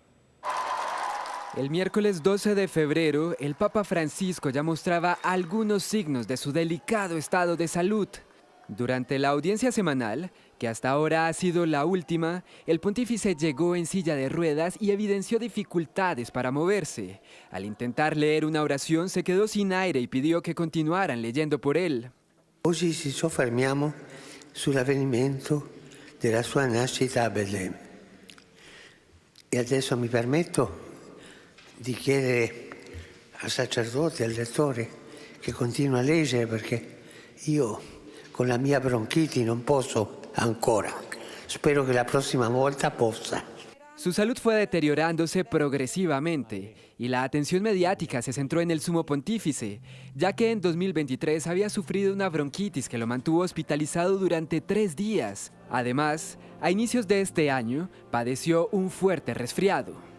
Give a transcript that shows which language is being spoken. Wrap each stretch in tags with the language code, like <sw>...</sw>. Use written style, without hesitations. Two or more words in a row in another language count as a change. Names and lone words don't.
<es>El miércoles 12 de febrero, el Papa Francisco ya mostraba algunos signos de su delicado estado de salud. Durante la audiencia semanal, que hasta ahora ha sido la última, el pontífice llegó en silla de ruedas y evidenció dificultades para moverse. Al intentar leer una oración, se quedó sin aire y pidió que continuaran leyendo por él.</es> <it>Hoy ci soffermiamo sull'avvenimento della sua nascita a Betlemme. E adesso mi permetto di chiedere al sacerdote, al lettore, che continua a leggere perché io con la mia bronchiti non posso ancora. Spero che la prossima volta possa.</it> <es>Su salud fue deteriorándose progresivamente y la atención mediática se centró en el Sumo Pontífice, ya que en 2023 había sufrido una bronquitis que lo mantuvo hospitalizado durante 3 días. Además, a inicios de este año, padeció un fuerte resfriado.</es>